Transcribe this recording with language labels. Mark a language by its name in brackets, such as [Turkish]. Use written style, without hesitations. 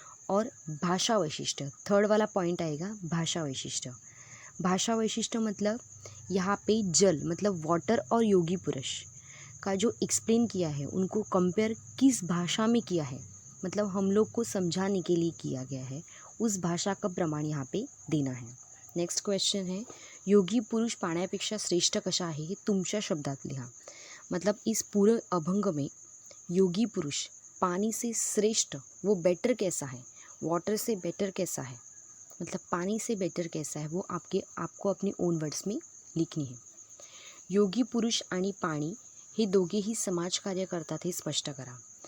[Hindi] और भाषा वैशिष्ट्य, थर्ड वाला पॉइंट आएगा भाषा वैशिष्ट्य। भाषा वैशिष्ट्य मतलब यहाँ पे जल मतलब वाटर और योगी पुरुष का जो एक्सप्लेन किया है उनको कंपेयर किस भाषा में किया है, मतलब हम लोग को समझाने के लिए किया गया है, उस भाषा का प्रमाण यहाँ पे देना है। नेक्स्ट क्वेश्चन है, [Marathi] योगी पुरुष पाण्यापेक्षा श्रेष्ठ कशा आहे हे तुमच्या शब्दात लिहा। [Hindi] मतलब इस पूरे अभंग में योगी पुरुष पानी से श्रेष्ठ, वो बेटर कैसा है, वाटर से बेटर कैसा है, मतलब पानी से बेटर कैसा है, वो आपको अपने [English] own words [Hindi] में लिखनी है। [Marathi] योगी पुरुष आणि पाणी हे दोघेही समाज कार्य करतात हे स्पष्ट करा।